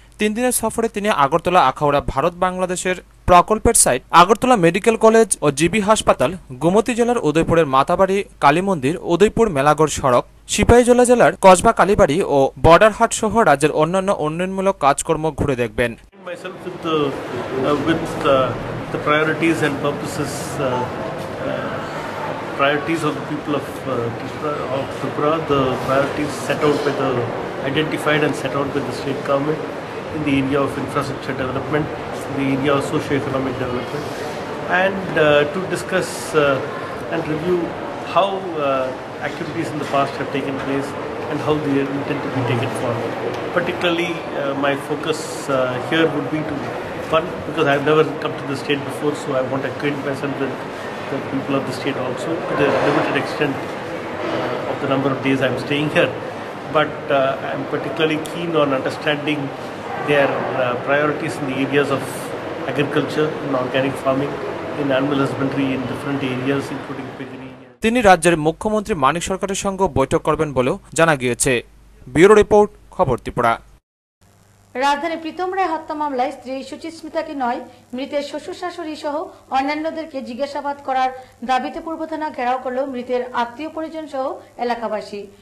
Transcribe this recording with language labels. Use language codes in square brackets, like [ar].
[bn] 3 দিনের সফরে তিনি আগরতলা আখাউড়া ভারত বাংলাদেশের প্রকল্পের সাইট, আগরতলা মেডিকেল কলেজ ও জিবি হাসপাতাল, গোমতী জেলার উদয়পুরের মাতাবাড়ি কালী মন্দির, উদয়পুর মেলাগড় সড়ক, সিপাহীজলা জেলার কসবা কালীবাড়ি ও বর্ডার হাট সহ রাজ্যের অন্যান্য উন্নয়নমূলক কাজকর্ম ঘুরে দেখবেন। [en] The priorities and purposes, priorities of the people of Tripura, the priorities set out by the identified and set out by the state government in the area of infrastructure development, in the area of socio-economic development, and to discuss and review how activities in the past have taken place and how they intend to be taken forward. Particularly, my focus here would be to fun, because I have never come to the state before, so I want to acquaint myself with the people of the state also, to the limited extent of the number of days I am staying here. But I am particularly keen on understanding their priorities in the areas of agriculture, in organic farming, in animal husbandry, in different areas, including piggery. [bn] তিনি রাজ্যের মুখ্যমন্ত্রী মানিক সরকারের সঙ্গে বৈঠক করবেন বলেও জানা গিয়েছে। ব্যুরো রিপোর্ট, খবর ত্রিপুরা। রাজধানী প্রীতম রায় হত্যা মামলায় স্ত্রী সুচিস্মিতাকে নয়, মৃতের শ্বশুর শাশুড়ি সহ অন্যান্যদেরকে জিজ্ঞাসাবাদ করার দাবিতে পূর্ব থানা ঘেরাও করল মৃতের আত্মীয় পরিজন সহ এলাকাবাসী।